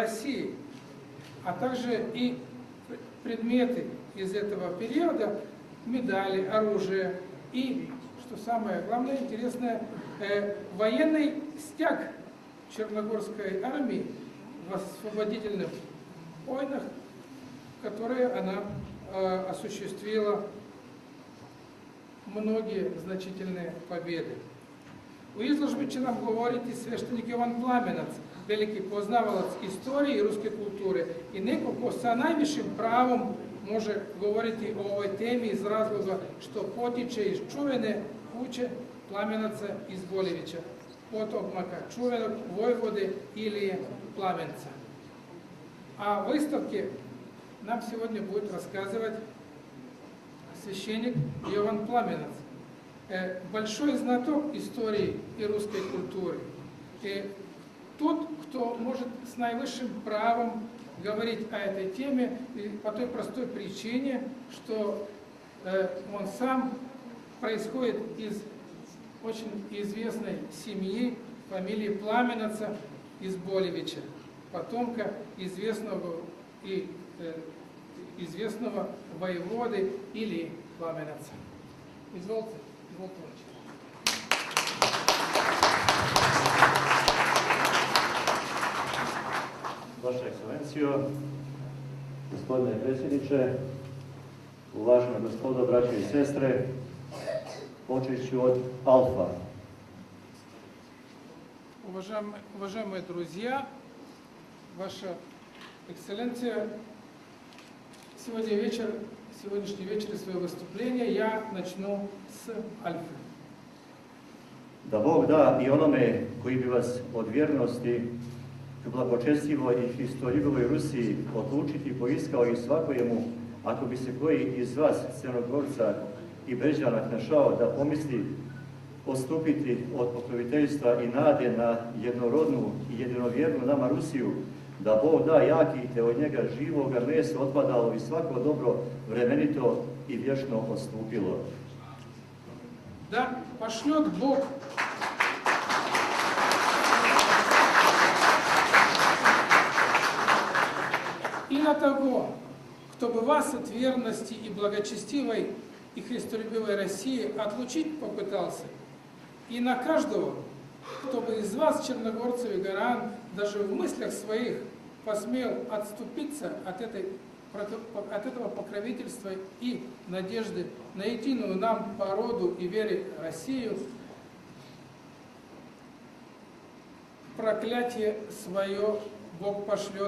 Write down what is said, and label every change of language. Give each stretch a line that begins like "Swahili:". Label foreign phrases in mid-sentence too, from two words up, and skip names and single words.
Russian: России, а также и предметы из этого периода, медали, оружие и, что самое главное, интересное, военный стяг Черногорской армии в освободительных войнах, которые она осуществила многие значительные победы.
Serbian: U izložbi će nam govoriti sveštenik Jovan Plamenac, veliki poznavalac istorije i ruske kulture i neko ko sa najvišim pravom može govoriti o ovoj temi iz razloga što potiče iz čuvene kuće Plamenaca iz Boljevića. potomaka čuvenog Vojvode Ilije Plamenca.
Russian: О выставке нам сегодня будет рассказывать священник Йован Пламенец, большой знаток истории и русской культуры. И тот, кто может с наивысшим правом говорить о этой теме, по той простой причине, что он сам происходит из очень известной семьи, фамилии Пламенеца из Болевича, потомка известного воеводы Илии Пламенеца. Извольте,
Serbian: Vaša ekscelencijo, gospodine predsjedniče, uvažena gospodo, braće i sestre, počet ću od Alfa.
Russian: Уважаемые друзья, Ваша Экселленция, сегодняшний вечер свое выступление я начну с Альфы.
Serbian: Da Bog da i onome koji bi vas od vjernosti k blagočestivoj i hristoljubivoj Rusiji odlučiti poiskao i svakojemu, ako bi se koji iz vas, Crnogorca i Brežana, našao da pomisli odstupiti od pokroviteljstva i nade na jednorodnu i jedinovjernu nama Rusiju, da Bog da jaki te od njega živoga mesa otpadalo i svako dobro vremenito i vječno odstupilo.
Russian: Да пошлет Бог и на того, кто бы вас от верности и благочестивой и христолюбивой России отлучить попытался, и на каждого, кто бы из вас, черногорцев и горян, даже в мыслях своих посмел отступиться от этого покровительства и надежды на единую нам по роду и вере Россию, проклятие свое Бог пошлет.